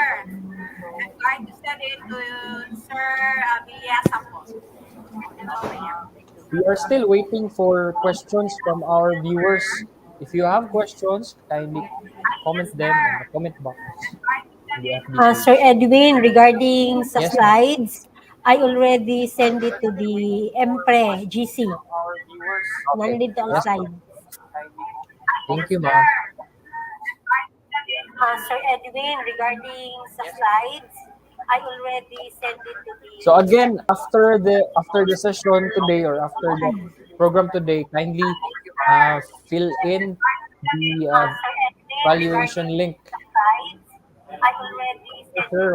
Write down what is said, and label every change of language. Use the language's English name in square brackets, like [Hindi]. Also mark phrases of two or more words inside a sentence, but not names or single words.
[English] I'm going to send it to Sir Villasa po. Mamaya. We are still waiting for questions from our viewers. If you have questions, kindly comment Yes, them in the sir. comment box in the FB Sir page. Edwin, regarding sa Yes, ma'am. slides, I already send it to the Mpre GC. Okay. [Filipino] Nandito ang [English] Yes, slide. ma'am. Thank you, Yes, ma'am. sir. Sir Edwin, regarding sa slides, I already sent it to So the chat. again, after the session today or after the program today, kindly fill in the Sir Edwin, valuation regarding link. the slides, I already sent Sir